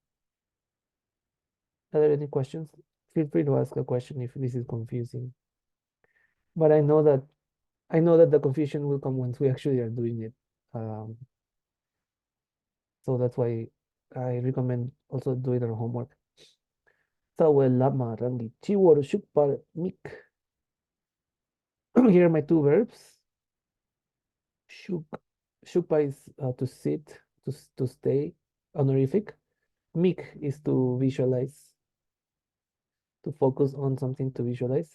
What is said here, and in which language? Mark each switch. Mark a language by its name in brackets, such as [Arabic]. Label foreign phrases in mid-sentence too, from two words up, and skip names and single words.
[English] Are there any questions? Feel free to ask a question if this is confusing. But I know that the confusion will come once we actually are doing it. So that's why I recommend also doing our homework. [Tibetan] Sawe lama rangi chiwor shukpar mik. [English] Here are my two verbs. [Tibetan] Shuk, shukpa [English] is to sit, to stay, honorific. Mik is to visualize, to focus on something to visualize.